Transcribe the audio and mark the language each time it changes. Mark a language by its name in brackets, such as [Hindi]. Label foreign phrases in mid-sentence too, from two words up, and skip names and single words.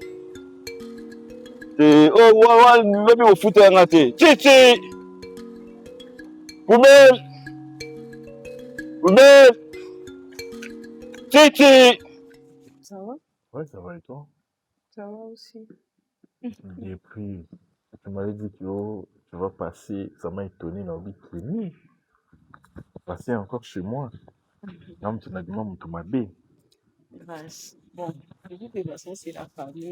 [French] Oh, même au foot, Titi! Oumel! Titi! Ça va? Ouais, ça va et toi? Ça va aussi. J'ai pris. Tu m'avais dit que oh, tu vas passer. Ça m'a étonné, non, oui. Passer encore chez moi. Non, tu n'as dit moi, tu m'as bé. Bon, de toute façon, c'est la famille.